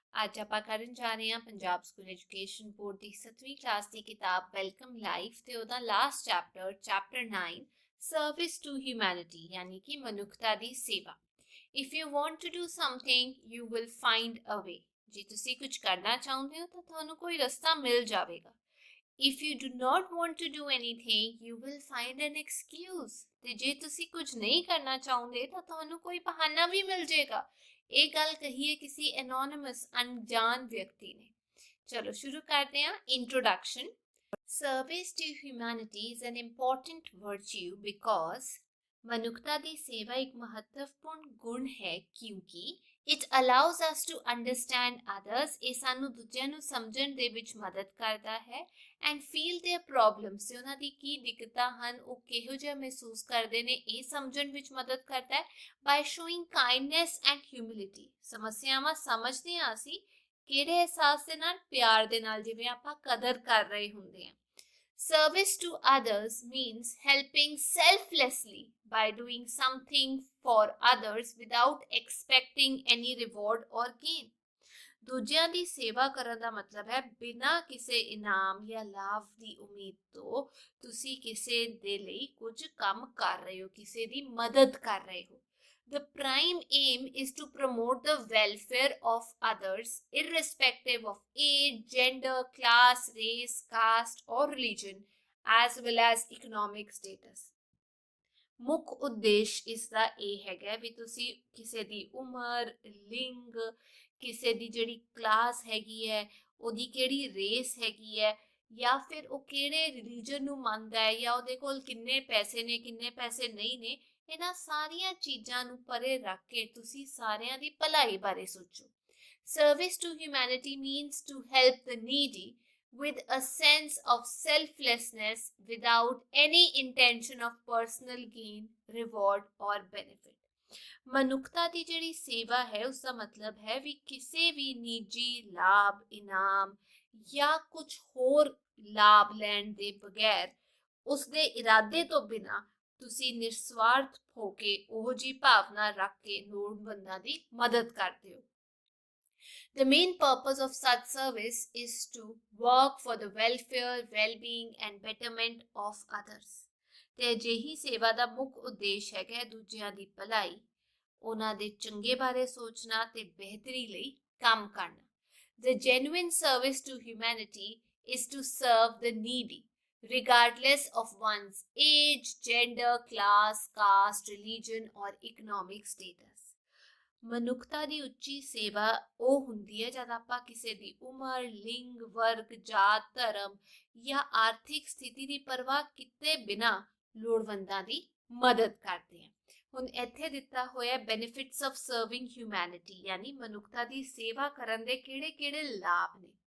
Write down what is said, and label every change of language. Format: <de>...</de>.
<pa>ਅੱਜ ਆਪਾਂ ਕਰਨ ਜਾ ਰਹੇ ਹਾਂ ਪੰਜਾਬ ਸਕੂਲ ਐਜੂਕੇਸ਼ਨ ਬੋਰਡ ਦੀ 7ਵੀਂ ਕਲਾਸ ਦੀ ਕਿਤਾਬ ਵੈਲਕਮ ਲਾਈਫ ਤੇ ਉਹਦਾ last chapter 9 service to humanity ਯਾਨੀ ਕਿ ਮਨੁੱਖਤਾ ਦੀ ਸੇਵਾ।</pa> <en>If you want to do something you will find a way.</en> <pa>ਜੇ ਤੁਸੀਂ ਕੁਝ ਕਰਨਾ ਚਾਹੁੰਦੇ ਹੋ ਤਾਂ ਤੁਹਾਨੂੰ ਕੋਈ ਰਸਤਾ ਮਿਲ ਜਾਵੇਗਾ।</pa> <en>If you do not want to do anything, you will find an excuse.</en> <pa>ਤੇ ਜੇ ਤੁਸੀਂ ਕੁਝ ਨਹੀਂ ਕਰਨਾ ਚਾਹੁੰਦੇ ਤਾਂ ਤੁਹਾਨੂੰ ਕੋਈ ਬਹਾਨਾ ਵੀ ਮਿਲ ਜਾਏਗਾ। ਇਹ ਗੱਲ ਕਹੀ ਹੈ ਕਿਸੇ ਐਨੋਨਿਮਸ ਅਣਜਾਣ ਵਿਅਕਤੀ ਨੇ। ਚਲੋ ਸ਼ੁਰੂ ਕਰਦੇ ਹਾਂ। Introduction.</pa> <en>Service to humanity is an important virtue because</en> <pa>ਮਨੁੱਖਤਾ ਦੀ ਸੇਵਾ ਇੱਕ ਮਹੱਤਵਪੂਰਨ ਗੁਣ ਹੈ ਕਿਉਂਕਿ</pa> <en>it allows us to understand others।</en> <pa>ਇਹ ਸਾਨੂੰ ਦੂਜਿਆਂ ਨੂੰ ਸਮਝਣ ਦੇ ਵਿੱਚ ਮਦਦ ਕਰਦਾ ਹੈ</pa> <en>and feel their problems।</en> <pa>ਤੇ ਉਹਨਾਂ ਦੀ ਕੀ ਦਿੱਕਤਾਂ ਹਨ, ਉਹ ਕਿਹੋ ਜਿਹਾ ਮਹਿਸੂਸ ਕਰਦੇ ਨੇ, ਇਹ ਸਮਝਣ ਵਿੱਚ ਮਦਦ ਕਰਦਾ ਹੈ</pa> <en>by showing kindness and humility।</en> <pa>ਸਮੱਸਿਆਵਾਂ ਸਮਝਦੇ ਹਾਂ ਅਸੀਂ ਕਿਹੜੇ ਅਹਿਸਾਸ ਦੇ ਨਾਲ, ਪਿਆਰ ਦੇ ਨਾਲ, ਜਿਵੇਂ ਆਪਾਂ ਕਦਰ ਕਰ ਰਹੇ ਹੁੰਦੇ ਹਾਂ।</pa> <en>Service to others means helping selflessly by doing something for others without expecting any reward or gain।</en> <pa>ਦੂਜਿਆਂ ਦੀ ਸੇਵਾ ਕਰਨ ਦਾ ਮਤਲਬ ਹੈ ਬਿਨਾਂ ਕਿਸੇ ਇਨਾਮ ਜਾਂ ਲਾਭ ਦੀ ਉਮੀਦ ਤੋਂ ਤੁਸੀਂ ਕਿਸੇ ਦੇ ਲਈ ਕੁਝ ਕੰਮ ਕਰ ਰਹੇ ਹੋ, ਕਿਸੇ ਦੀ ਮਦਦ ਕਰ ਰਹੇ ਹੋ।</pa> <en>The prime aim is to promote the welfare of others irrespective of age, gender, class, race, caste or religion as well as economic status।</en> <pa>ਮੁੱਖ ਉਦੇਸ਼ ਇਸ ਦਾ ਇਹ ਹੈਗਾ ਵੀ ਤੁਸੀਂ ਕਿਸੇ ਦੀ ਉਮਰ, ਲਿੰਗ, ਕਿਸੇ ਦੀ ਜਿਹੜੀ ਕਲਾਸ ਹੈਗੀ ਹੈ, ਉਹਦੀ ਕਿਹੜੀ ਰੇਸ ਹੈਗੀ ਹੈ, ਜਾਂ ਫਿਰ ਉਹ ਕਿਹੜੇ ਰਿਲੀਜਨ ਨੂੰ ਮੰਨਦਾ ਹੈ, ਜਾਂ ਉਹਦੇ ਕੋਲ ਕਿੰਨੇ ਪੈਸੇ ਨੇ, ਕਿੰਨੇ ਪੈਸੇ ਨਹੀਂ ਨੇ, ਇਹਨਾਂ ਸਾਰੀਆਂ ਚੀਜ਼ਾਂ ਨੂੰ ਪਰੇ ਰੱਖ ਕੇ ਤੁਸੀਂ ਸਾਰਿਆਂ ਦੀ ਭਲਾਈ ਬਾਰੇ ਸੋਚੋ।</pa> <en>Service to humanity means to help the needy with a sense of selflessness without any intention of personal gain, reward or benefit।</en> <pa>ਮਨੁੱਖਤਾ ਦੀ ਜਿਹੜੀ ਸੇਵਾ ਹੈ ਉਸ ਦਾ ਮਤਲਬ ਹੈ ਵੀ ਕਿਸੇ ਵੀ ਨਿੱਜੀ ਲਾਭ, ਇਨਾਮ ਜਾਂ ਕੁਝ ਹੋਰ ਲਾਭ ਲੈਣ ਦੇ ਬਗੈਰ, ਉਸ ਦੇ ਇਰਾਦੇ ਤੋਂ ਬਿਨਾਂ ਤੁਸੀਂ ਨਿਰਸਵਾਰਥ ਹੋ ਕੇ ਉਹ ਜੀ ਭਾਵਨਾ ਰੱਖ ਕੇ ਲੋੜਵੰਦਾਂ ਦੀ ਮਦਦ ਕਰਦੇ ਹੋ।</pa> <en>The main purpose of such service is to work for the welfare, well-being and betterment of others।</en> <pa>ਤੇ ਅਜਿਹੀ ਸੇਵਾ ਦਾ ਮੁੱਖ ਉਦੇਸ਼ ਹੈਗਾ ਦੂਜਿਆਂ ਦੀ ਭਲਾਈ, ਉਹਨਾਂ ਦੇ ਚੰਗੇ ਬਾਰੇ ਸੋਚਣਾ ਤੇ ਬਿਹਤਰੀ ਲਈ ਕੰਮ ਕਰਨਾ।</pa> <en>The genuine service to humanity is to serve the needy regardless of one's age, gender, class, caste, religion or economic status।</en> <pa>ਮਨੁੱਖਤਾ ਦੀ ਉੱਚੀ ਸੇਵਾ ਉਹ ਹੁੰਦੀ ਹੈ ਜਦ ਆਪਾਂ ਕਿਸੇ ਦੀ ਉਮਰ, ਲਿੰਗ, ਵਰਗ, ਜਾਤ, ਧਰਮ ਜਾਂ ਆਰਥਿਕ ਸਥਿਤੀ ਦੀ ਪਰਵਾਹ ਕੀਤੇ ਬਿਨਾਂ ਲੋੜਵੰਦਾਂ ਦੀ ਮਦਦ ਕਰਦੇ ਹਾਂ। ਹੁਣ ਇੱਥੇ ਦਿੱਤਾ ਹੋਇਆ ਬੈਨੀਫਿਟਸ ਆਫ ਸਰਵਿੰਗ ਹਿਊਮੈਨਿਟੀ ਯਾਨੀ ਮਨੁੱਖਤਾ ਦੀ ਸੇਵਾ ਕਰਨ ਦੇ ਕਿਹੜੇ-ਕਿਹੜੇ ਲਾਭ ਨੇ।</pa>